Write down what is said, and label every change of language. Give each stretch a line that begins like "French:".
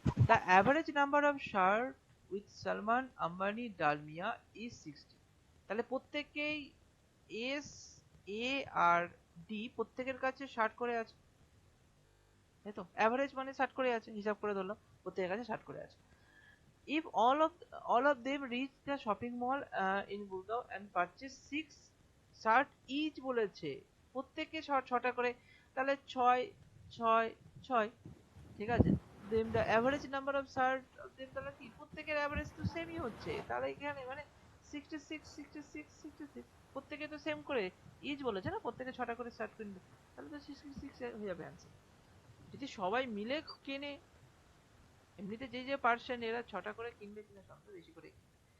English: The average number of shirt with Salman Ambani Dalmia is 60।
Bangla: তাহলে প্রত্যেকেই S, এ আর D প্রত্যেকের কাছে 60 করে আছে, তাই তো, অ্যাভারেজ মানে 60 করে আছে, হিসাব করে ধরলাম প্রত্যেকের কাছে 60 করে আছে।
English: If all of them reach the shopping mall in Gurgaon and purchase 6 shirt each
Bangla: বলেছে, প্রত্যেকে ছটা করে, তাহলে 6 6 6, ঠিক আছে।
English: Then the average number of shirt of them,
Bangla: তাহলে কি প্রত্যেকের অ্যাভারেজ তো সেমই হচ্ছে, তাহলে এখানে মানে 66 66 66, প্রত্যেকে তো সেম করে ইচ বলেছে না, প্রত্যেকে 6টা করে শার্ট কিনবে, তাহলে তো 66 হয়ে যাবে অ্যান্সার। যদি সবাই মিলে কেনে, এমনিতে যে যে পার্সেন্ট এরা 6টা করে কিনবে কিনা সন্দেহ, বেশি করে কিনবে।